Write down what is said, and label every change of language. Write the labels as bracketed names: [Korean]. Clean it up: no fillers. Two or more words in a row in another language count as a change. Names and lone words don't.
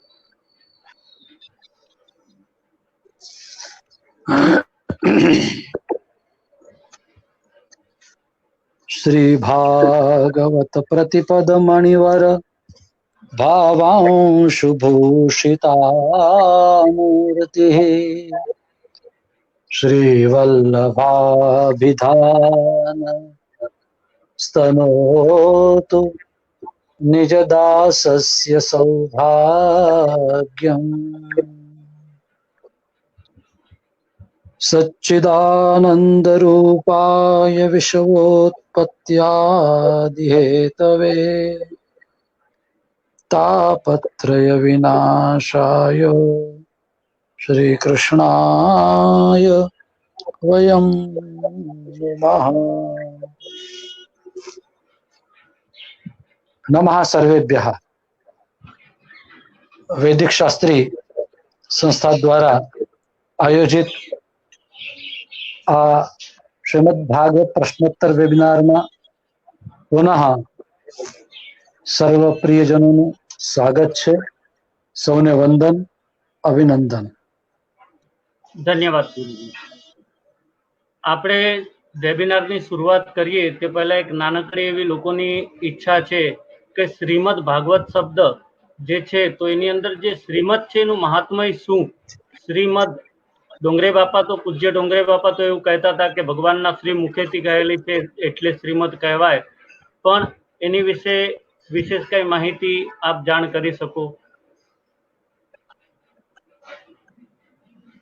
[Sanskrit] શ્રી ભાગવત પ્રતિપદ મણિવર ભાવાંશુ ભૂષિતામૂર્તિ શ્રી વલ્લભાભિધાન स्तनोतु निजदासस्य सौभाग्यम् सच्चिदानन्दरूपाय विश्वोत्पत्त्यादिहेतवे तापत्रय विनाशाय श्रीकृष्णाय वयं नमः। नमः सर्वेभ्यः। [Hindi] वैदिक शास्त्री संस्था द्वारा आयोजित आ श्रीमद् भागवत प्रश्नोत्तर वेबिनार में पुनः सर्व प्रियजनों स्वागत है। [Gujarati] સૌને વંદન અભિનંદન। [Hindi] धन्यवाद गुरुजी। [Gujarati] આપણે વેબિનારની શરૂઆત કરીએ તે પહેલા એક નાનકડી એવી લોકોની ઈચ્છા છે કે શ્રીમદ ભાગવત શબ્દ જે છે તો એની અંદર જે શ્રીમદ છે એનું મહાત્મય શું? શ્રીમદ ડોંગરે બાપા તો પૂજ્ય ડોંગરે બાપા તો એવું કહેતા હતા કે ભગવાનના શ્રી મુખેથી કહેલી છે એટલે શ્રીમદ કહેવાય, પણ એની વિશે વિશેષ કઈ માહિતી આપ જાણ કરી શકો?